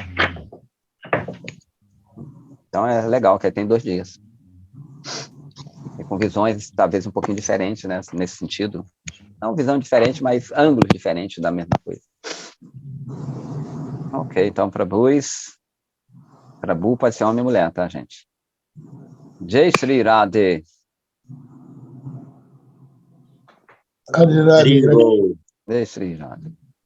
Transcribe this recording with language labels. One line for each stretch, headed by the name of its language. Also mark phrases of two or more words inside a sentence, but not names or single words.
Portuguese: Então é legal, que aí tem 2 dias. E com visões talvez um pouquinho diferentes, né? Nesse sentido. Não visão diferente, mas ângulos diferentes da mesma coisa. Ok, então Prabhu pode ser homem e mulher, tá, gente?
Sanskrit: Jai Shri Radhe. Hare Radhe. Haribo. Jai Shri Radhe.